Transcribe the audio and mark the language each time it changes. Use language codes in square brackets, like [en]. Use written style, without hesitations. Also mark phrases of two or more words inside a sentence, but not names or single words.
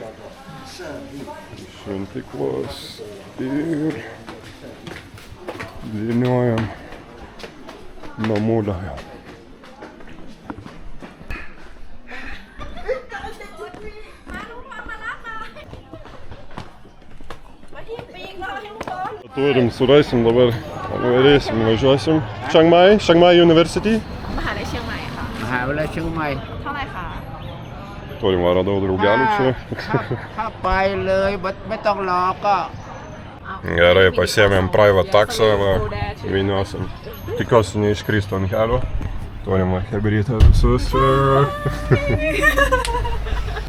[lt] Šventyklos ir vyniojam namulę jau. Turim, surasim dabar, varėsim, važiuosim. Chiang Mai University. [th] มหาลัยเชียงใหม่ค่ะ มหาวิทยาลัยเชียงใหม่ เท่าไหร่คะ [lt] Turim, va, radau draugelių čia. [th] ถ้าไปเลยไม่ต้องรอก็ [lt] Gerai, pasiėmėm private taksą, va, vyniosim. Tikiuosi neiškristų ant kelio. Turime hebrytę visus ir...